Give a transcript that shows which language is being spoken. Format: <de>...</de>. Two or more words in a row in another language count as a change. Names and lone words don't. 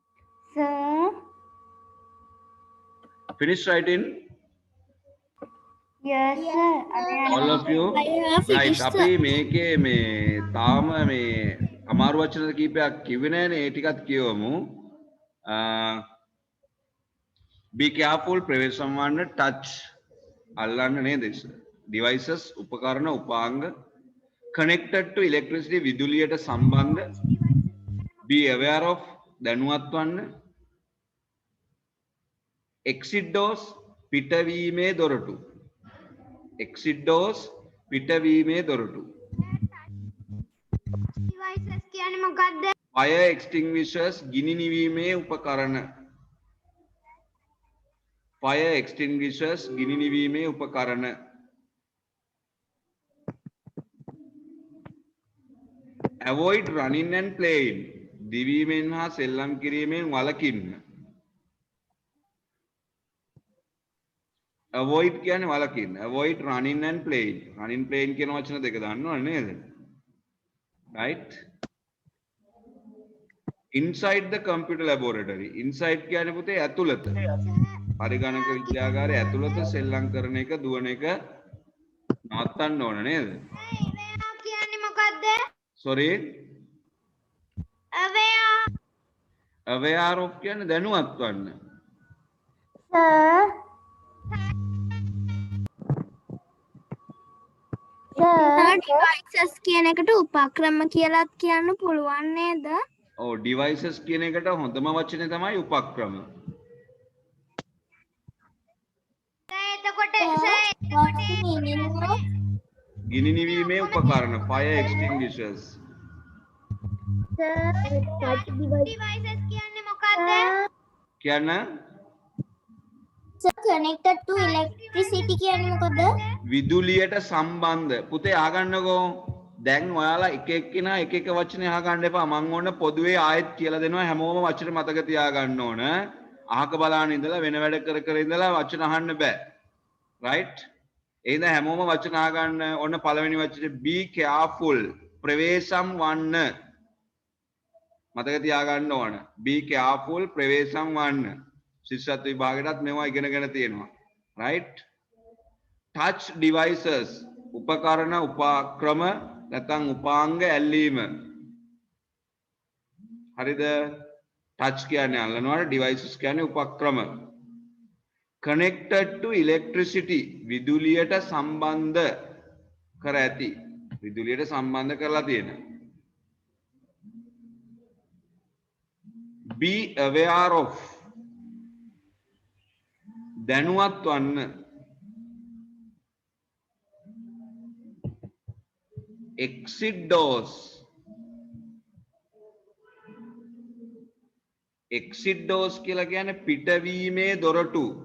<en>Sir, Finish writing. Yes, sir. all of you right</en> <si>අපි මේකේ මේ තාම මේ අමාරු වචන කීපයක් කිව්වේ නෑනේ ඒ ටිකත් කියවමු</si> <en>be careful</en> <si>ප්‍රවේශම් වන්න touch අල්ලන්න නේද devices උපකරණ උපාංග</si> <en>connected to electricity</en> <si>විදුලියට සම්බන්ධ</si> <en>be aware of</en> <si>දැනුවත් වන්න</si> <en>exit doors</en> <si>පිටවීමේ දොරටු</si> <en>exit doors</en> <si>පිටවීමේ දොරටු Devices කියන්නේ මොකක්ද?</si> <en>fire extinguishers</en> <si>ගිනි නිවීමේ උපකරණ</si> <en>fire extinguishers</en> <si>ගිනි නිවීමේ උපකරණ</si> <en>avoid running and playing</en> <si>දිවීමෙන් හා සෙල්ලම් කිරීමෙන් වළකින්න avoid කියන්නේ වළකින්න</si> <en>avoid running and playing running playing</en> <si>කියන වචන දෙක දන්නවනේ නේද</si> <en>right inside the computer laboratory inside</en> <si>කියන්නේ පුතේ ඇතුළත පරිගණක විද්‍යාගාරයේ ඇතුළත සෙල්ලම් කරන එක දුවන එක නවත්තන්න ඕන නේද කියන්නේ මොකක්ද?</si> <en>sorry aware of</en> <si>කියන්නේ දැනුවත් වන්න devices කියන එකට උපක්‍රම කියලාත් කියන්න පුළුවන් නේද? ඔව් devices කියන එකට හොඳම වචනේ තමයි උපක්‍රම එතකොට ගිනි නිවීමේ උපකරණ</si> <en>fire extinguishers</en> <si>devices කියන්නේ මොකක්ද? කියන්න</si> <en>connected to electricity</en> <si>කියන්නේ මොකද? විදුලියට සම්බන්ධ පුතේ අහගන්නකෝ දැන් ඔයාලා එක එක්කෙනා එක එක වචනේ අහගන්න එපා මම ඕන පොදුවේ ආයෙත් කියලා දෙනවා හැමෝම වචන මතක තියාගන්න ඕන අහක බලන්න ඉඳලා වෙන වැඩ කර කර ඉඳලා වචන අහන්න බෑ right එහෙනම් හැමෝම වචන අහගන්න ඕන පළවෙනි වචනේ</si> <en>be careful</en> <si>ප්‍රවේශම් වන්න මතක තියාගන්න ඕන</si> <en>be careful</en> <si>ප්‍රවේශම් වන්න ශිෂ්‍යත්ව විභාගයටත් මේවා ඉගෙනගෙන තියෙනවා right</si> <en>touch devices</en> <si>උපකරණ උපක්‍රම නැත්නම් උපාංග ඇල්ලීම හරිද touch කියන්නේ අල්ලනවාට devices කියන්නේ උපක්‍රම</si> <en>connected to electricity</en> <si>විදුලියට සම්බන්ධ කර ඇති විදුලියට සම්බන්ධ කරලා තියෙන</si> <en>be aware of</en> <si>දැනුවත් වන්න</si> <en>exit doors</en> <si>කියලා කියන්නේ පිටවීමේ දොරටු</si>